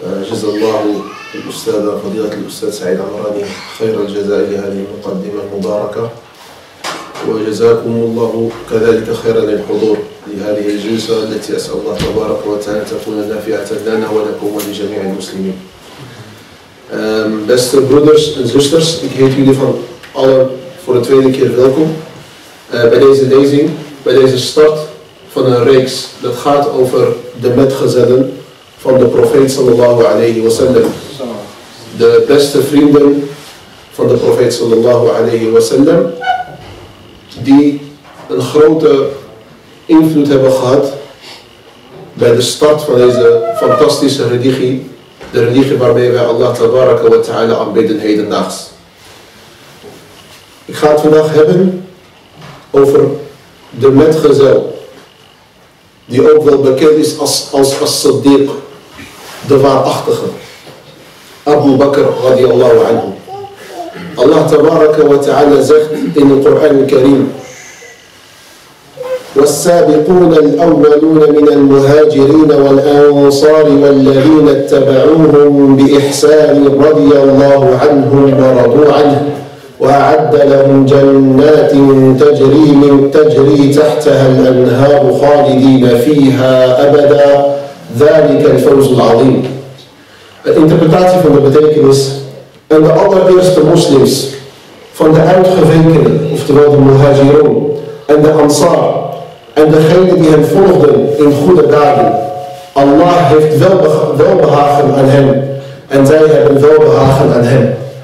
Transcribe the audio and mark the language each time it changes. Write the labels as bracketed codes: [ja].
[ar] جزا الله الأستاذ فضيلة الأستاذ سعيد عمراني خير الجزاء لهذه المقدمة المباركة، وجزاكم الله كذلك خيرا للحضور لهذه الجلسة التي أسأل الله تبارك وتعالى تكون نافعة لنا ولكم ولجميع المسلمين. [nl] Beste broeders en zusters, ik heet jullie van allen voor de tweede keer welkom bij deze lezing, bij deze start van een reeks dat gaat over de metgezellen van de profeet sallallahu alayhi wa sallam. De beste vrienden van de profeet sallallahu alayhi wa sallam, die een grote invloed hebben gehad bij de start van deze fantastische religie. De religie waarmee wij Allah tabaraka wa ta'ala aanbidden hedendaags. Ik ga het vandaag hebben over de metgezel, die ook wel bekend is als as-Siddieq, de waarachtige. Abu Bakr radiyallahu anhu. [ar] Allah tabaraka wa ta'ala [nl] zegt in de Koran al-Karim: [ar] والسابقون الأولون من المهاجرين والأنصار والذين اتبعوهم بإحسان رضي الله عنهم ورضوا عنه وأعد لهم جنات تجري تحتها الأنهار خالدين فيها أبدا ذلك الفوز العظيم. [nl] De interpretatie van de betekenis: en de allereerste moslims van de uitgevekenen, oftewel de muhajirun en de ansar, en degenen die hem volgden in goede daden. Allah heeft welbehagen aan hem en zij hebben welbehagen aan hem.